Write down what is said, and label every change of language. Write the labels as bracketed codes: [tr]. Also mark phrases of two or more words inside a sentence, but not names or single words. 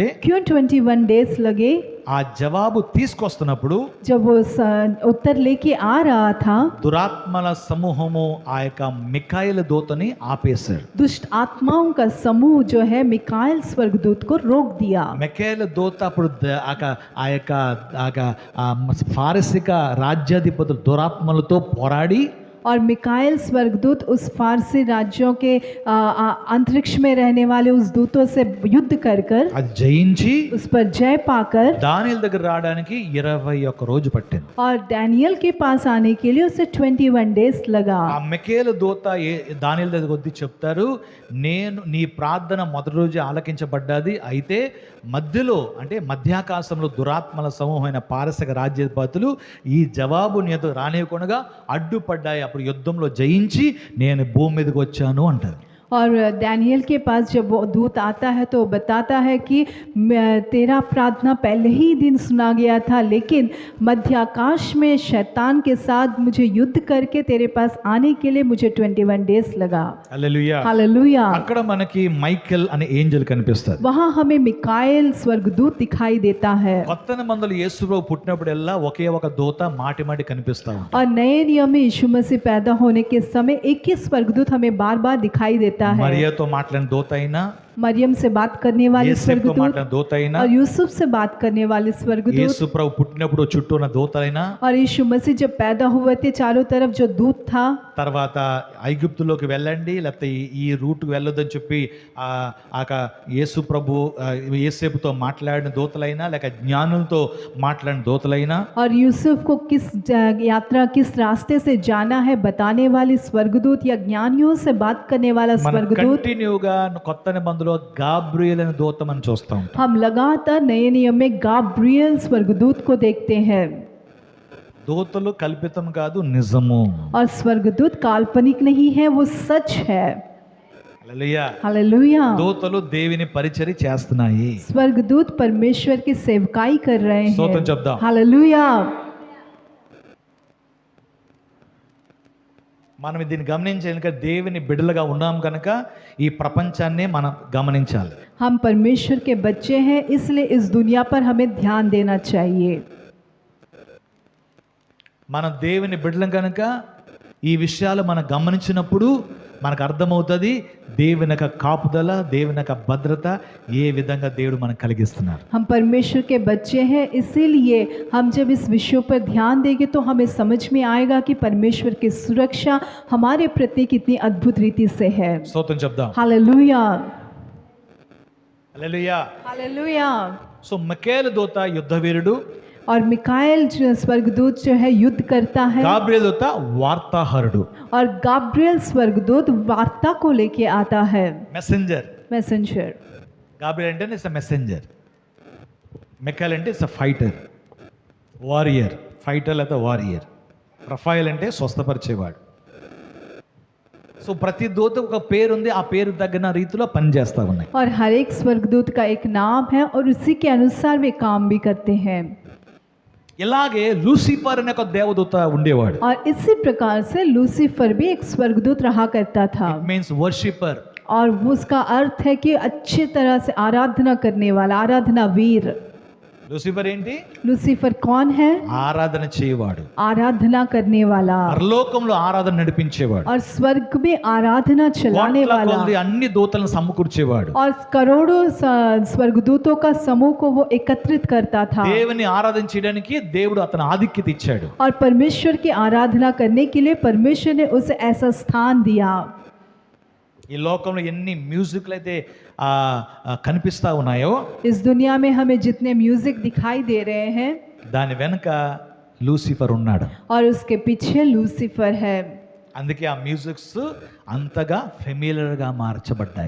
[hi] क्यों 21 डेज लगे? [te] ఆ జవాబు తీసుకొస్తున్నప్పుడు [hi] जब वो उत्तर लेके आ रहा था, [te] దురాత్మల సమూహము ఆ యొక్క మికాయేలు దూతని ఆపేశారు. [hi] दुष्ट आत्माओं का समूह जो है मिकाएल स्वर्गदूत को रोक दिया। [te] మికాయేలు దూత అప్పుడు ఆ యొక్క ఫారసిక రాజ్యాధిపతులు దురాత్మలతో పోరాడి, [hi] और मिकाएल स्वर्गदूत उस फारसी राज्यों के अंतरिक्ष में रहने वाले उस दूतों से युद्ध कर कर [te] అది జయించి [hi] उस पर जय पाकर [te] దానియేలు దగ్గర రావడానికి 21 రోజు పట్టింది. [hi] और दानिయేल के पास आने के लिए उसे 21 डेज लगा। [te] ఆ మికాయేలు దూత దానియేలు దగ్గరికి వచ్చి చెప్తారు, నేను నీ ప్రార్థన మొదటి రోజు ఆలకించబడ్డది, అయితే మధ్యలో అంటే మధ్యాకాశంలో దురాత్మల సమూహమైన పారసిక రాజ్యాధిపతులు ఈ జవాబు నీతో రానివ్వకుండా అడ్డుపడ్డాయి. అప్పుడు యుద్ధంలో జయించి నేను భూమి మీదకి వచ్చాను అంటారు. [hi] और डैनियल के पास जब वो दूत आता है तो वो बताता है कि तेरा प्रार्थना पहले ही दिन सुना गया था, लेकिन मध्य आकाश में शैतान के साथ मुझे युद्ध करके तेरे पास आने के लिए मुझे 21 डेज लगा। [te] హల్లెలూయా. [hi] हालेलुया। [te] అక్కడ మనకి మైకెల్ అనే ఏంజెల్ కనిపిస్తాడు. [hi] वहाँ हमें मिकाएल स्वर्गदूत दिखाई देता है। [te] కొత్త నిబంధనలు యేసు ప్రభు పుట్టినప్పుడల్లా ఒకే ఒక దూత మాటి మాటి కనిపిస్తా ఉంటాడు. [hi] और नए नियम में यीशु मसीह पैदा होने के समय एक ही स्वर्गदूत हमें बार बार दिखाई देता है। [te] మరియతో మాట్లాడిన దూత అయినా, [hi] मरियम से बात करने वाले [te] యేసుతో [hi] स्वर्गदूत [te] మాట్లాడిన దూత అయినా, [hi] और यूसुफ से बात करने वाले स्वर्गदूत [te] యేసు ప్రభు పుట్టినప్పుడు చుట్టూ ఉన్న దూతలైనా, [hi] और यीशु मसीह जब पैदा हुए थे चारों तरफ जो दूत था, [te] తర్వాత ఐగుప్తులోకి వెళ్ళండి లేకపోతే ఈ రూట్కి వెళ్ళొద్దని చెప్పి యేసు ప్రభు యేసేపుతో మాట్లాడిన దూతలైనా లేక జ్ఞానులతో మాట్లాడిన దూతలైనా, [hi] और यूसुफ को किस यात्रा किस रास्ते से जाना है बताने वाली स्वर्गदूत या ज्ञानियों से बात करने वाला [te] మన [hi] स्वर्गदूत, [te] కంటిన్యూగా కొత్త నిబంధనలో గాబ్రియేల్ అనే దూత మనం చూస్తూ ఉంటాం. [hi] हम लगातार नए नियम में गाब्रिएल स्वर्गदूत को देखते हैं। [te] దూతలు కల్పితం కాదు, నిజము. [hi] और स्वर्गदूत काल्पनिक नहीं है, वो सच है। [te] హల్లెలూయా. [hi] हालेलुया। [te] దూతలు దేవుని పరిచర్య చేస్తున్నాయి. [hi] स्वर्गदूत परमेश्वर की सेवकाई कर रहे [te] స్తోత్రం [hi] हैं। [te] చెప్దాం. [hi] हालेलुया। [te] మనం దీన్ని గమనించాలి, ఎందుకంటే దేవుని బిడ్డలుగా ఉన్నాం కనుక ఈ ప్రపంచాన్ని మనం గమనించాలి. [hi] हम परमेश्वर के बच्चे हैं, इसलिए इस दुनिया पर हमें ध्यान देना चाहिए। [te] మనం దేవుని బిడ్డలం కనుక ఈ విషయాలు మనం గమనించినప్పుడు మనకు అర్థమవుతుంది దేవుని యొక్క కాపుదల, దేవుని యొక్క భద్రత ఏ విధంగా దేవుడు మనకు కలిగిస్తున్నారు. [hi] हम परमेश्वर के बच्चे हैं, इसीलिए हम जब इस विषयों पर ध्यान देंगे तो हमें समझ में आएगा कि परमेश्वर की सुरक्षा हमारे प्रति कितनी अद्भुत रीति से है। [te] స్తోత్రం చెప్దాం. [hi] हालेलुया। [te] హల్లెలూయా. [hi] हालेलुया। [te] సో మిఖాయేలు దూత యుద్ధవీరుడు, [hi] और मिकाएल जो स्वर्गदूत जो है युद्ध करता है, [te] గాబ్రియేలు దూత వార్తాహరుడు, [hi] और गाब्रिएल स्वर्गदूत वार्ता को लेके आता है, [te] మెసెంజర్. [hi] मैसेंजर। [te] గాబ్రియేల్ అంటే [en] its messenger, [te] మిఖాయేలు అంటే [en] it's fighter, warrior. [te] ఫైటర్ లేదా వారియర్. రఫాయల్ అంటే స్వస్థపరిచేవాడు. సో ప్రతి దూత ఒక పేరు ఉంది, ఆ పేరు తగిన రీతిలో పనిచేస్తూ ఉన్నాయి. [hi] और हर एक स्वर्गदूत का एक नाम है और उसी के अनुसार वे काम भी करते हैं। [te] ఇలాగే లూసిఫర్ అనే ఒక దేవదూత ఉండేవాడు. [hi] और इसी प्रकार से लूसीफर भी एक स्वर्गदूत रहा करता था, [en] means worshipper. [hi] और उसका अर्थ है कि अच्छी तरह से आराधना करने वाला, आराधना वीर। [te] లూసిఫర్ ఏంటి? [hi] लूसीफर कौन है? [te] ఆరాధన చేయవాడు, [hi] आराधना करने वाला, [te] పరలోకంలో ఆరాధన నడిపించేవాడు, [hi] और स्वर्ग में आराधना चलाने [te] కోట్ల [hi] वाला, [te] కొలది అన్ని దూతలను సమకూర్చేవాడు. [hi] और करोड़ों स्वर्गदूतों का समूह को वो एकत्रित करता था। [te] దేవుని ఆరాధన చేయడానికి దేవుడు అతను ఆధిక్యత ఇచ్చాడు. [hi] और परमेश्वर की आराधना करने के लिए परमेश्वर ने उसे ऐसा स्थान दिया। [te] ఈ లోకంలో ఎన్ని మ్యూజిక్లు అయితే కనిపిస్తా ఉన్నాయో, [hi] इस दुनिया में हमें जितने म्यूजिक दिखाई दे रहे हैं, [te] దాని వెనుక లూసిఫర్ ఉన్నాడు. [hi] और उसके पीछे लूसीफर है। [te] అందుకే ఆ మ్యూజిక్స్ అంతగా ఫెమిలియర్గా మార్చబడ్డాయి.